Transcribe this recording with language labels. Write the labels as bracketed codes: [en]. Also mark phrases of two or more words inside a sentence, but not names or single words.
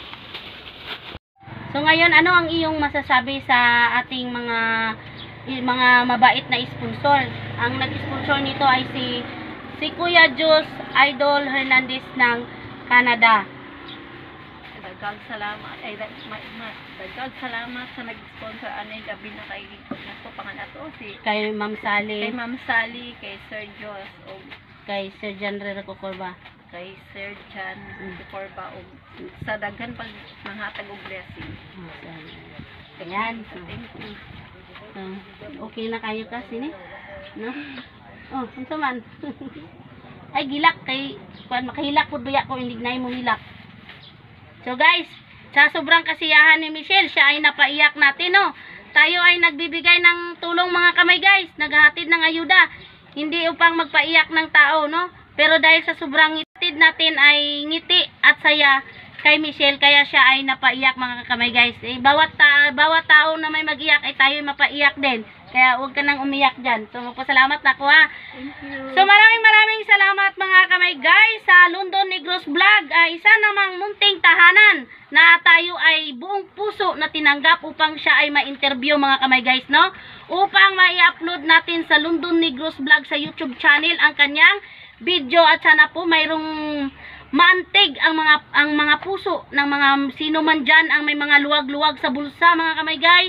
[tl] So ngayon, ano ang iyong masasabi sa ating mga mabait na sponsor? Ang nag-sponsor nito ay si Kuya Jus Idol Hernandez ng Canada. [ceb] Dagdag salamat ay dagdag salamat sa nag-sponsor ani gabi na kay nato panganato si Kay Ma'am Sally, kay Ma'am Sally, kay Sir Jos o kay Sir Janre Recocorba. kay Sir Jan Corba o sa daghan pag manghatag og blessing. [tl] Ayan. [en] Thank you. [tl] Okay na kayo kasi ni? No? [ceb] Oh, unsa man? Ay gilak kay kuan makahilak pud baya ko indignay mo hilak. [tl] So guys, sa sobrang kasiyahan ni Michelle, siya ay napaiyak natin, no? Tayo ay nagbibigay ng tulong mga kamay guys, naghahatid ng ayuda. Hindi upang magpaiyak ng tao, no? Pero dahil sa sobrang ngitid natin ay ngiti at saya kay Michelle, kaya siya ay napaiyak mga kamay guys. Bawat tao na may mag-iyak ay tayo mapaiyak din. Kaya huwag ka nang umiyak dyan. So magpasalamat na ako ha. [en] Thank you. [tl] So maraming salamat mga kamay guys sa London Negros Vlog. Isa namang munting tahanan na tayo ay buong puso na tinanggap upang siya ay ma-interview mga kamay guys, no? Upang ma-i-upload natin sa London Negros Vlog sa YouTube channel ang kanyang video at sana po mayroong maantig ang mga puso ng mga sino man dyan ang may mga luwag-luwag sa bulsa mga kamay guys.